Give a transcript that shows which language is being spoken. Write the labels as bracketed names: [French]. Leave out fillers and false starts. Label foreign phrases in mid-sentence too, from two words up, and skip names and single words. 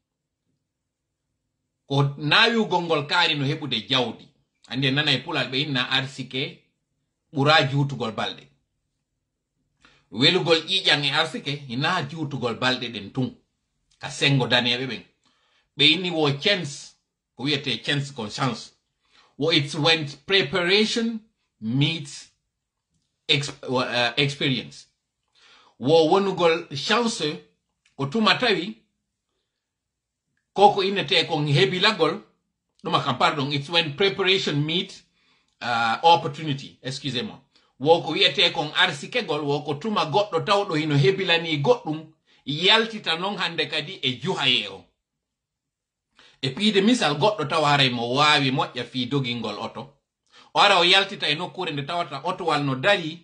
[Fula] ko naawugol ngol kaari no heɓude jawdi ande nana e pulal ɓe inna arsike ɓura juutugol balɗe welugol ƴiƴan e arsike hina juutugol balɗe ɗen tun ka sengo daneɓe ɓen ɓe inni wo chance ko wiyete chance kon chance wo [English] it's when preparation meets experience [Fula] wo wonugol chance ko tuma tawi koko innete kon hebilagol ɗuma kam pardon [English] it's when preparation meet opportunity [Fula] excusez-moi wo ko wiyete kon arsikegol wo ko tuma goɗɗo tawɗo hino hebilani goɗɗum yaltita non hande kadi e juhaye o e piide misal goɗɗo tawa haray mo wawi moƴƴa fi dogingol oto o ara o yaltita e nokkure nde tawata otowal no dari